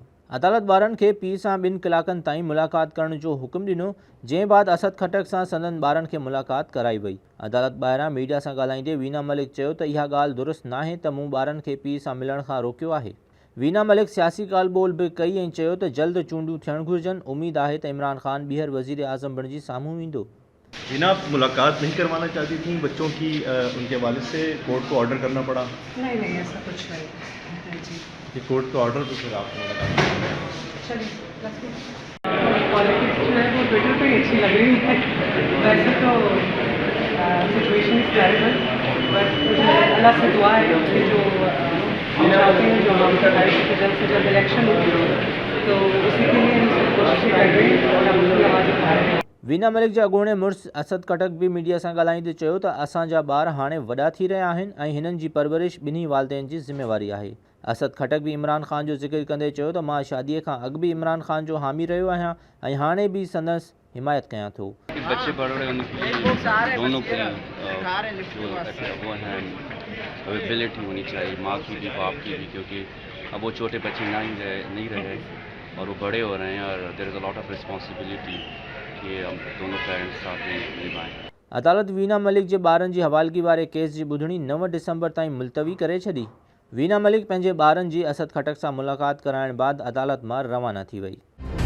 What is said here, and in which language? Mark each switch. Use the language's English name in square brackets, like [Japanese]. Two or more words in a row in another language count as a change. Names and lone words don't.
[Sindhi] अदालत ॿारनि खे पीउ सां 2 कलाकनि ताईं मुलाक़ात करण जो हुकुम ॾिनो, जंहिं बाद असद खटक सां संदन ॿारनि खे मुलाक़ात कराई वई। अदालत ॿाहिरां मीडिया सां ॻाल्हाईंदे वीना मलिक चयो त इहा ॻाल्हि दुरुस्त नाहे त मूं ॿारनि खे पीउ सां मिलण खां रोकियो आहे। वीना मलिक सियासी ॻाल्हि ॿोल बि कई ऐं चयो त जल्द चूंडूं थियणु घुरिजनि। उमेद आहे त इमरान ख़ान ॿीहर वज़ीर आज़म बणिजी साम्हूं ईंदो। [Urdu] وینا ملاقات نہیں کروانا چاہتی تھی بچوں کی، ان کے والد سے کورٹ کو آرڈر کرنا پڑا? نہیں ایسا کچھ نہیں جی. یہ کورٹ کے آرڈر پہ پھر آپ کو ملاقات? چلیے پولیٹکس جو ہے وہ ٹویٹر پہ اچھی لگ رہی ہے. ویسے تو [English] situation is terrible, [Urdu] بٹ اللہ سے دعا ہے کہ جو چاہتے ہیں جو ہم جلد سے جلد الیکشن ہو، تو اسی کے لیے ہم کوششیں کر رہے ہیں اور ہم نماز پڑھ رہے ہیں. [Sindhi] वीना मलिक जे अॻोणे मुड़ुसु असद खटक बि मीडिया सां ॻाल्हाईंदे चयो त असांजा ॿार हाणे वॾा थी रहिया आहिनि ऐं हिननि जी परवरिश ॿिन्ही वालदेन जी ज़िम्मेवारी आहे। असद खटक बि इमरान ख़ान जो ज़िक्र कंदे चयो त मां शादीअ खां अॻु बि इमरान ख़ान जो हामी रहियो आहियां ऐं हाणे बि संदसि हिमायत कयां थो। [Urdu] بچے پڑھ رہے ہیں، دونوں کی وہ ہیں ایبلٹی ہونی چاہیے، ماں کی بھی باپ کی بھی، کیونکہ اب وہ چھوٹے بچے نہیں رہے اور وہ بڑے ہو رہے ہیں اور [English] there is a lot of responsibility [Urdu] کہ ہم دونوں پیرنٹس ساتھ میں نبھائیں. [Sindhi] अदालत वीना मलिक जे ॿारनि जी हवालगी वारे केस जी ॿुधणी 9 डिसंबर ताईं मुलतवी करे छॾी। वीना मलिक पंहिंजे ॿारनि जी असद खटक सां मुलाक़ात कराइण बाद अदालत मां रवाना थी वई।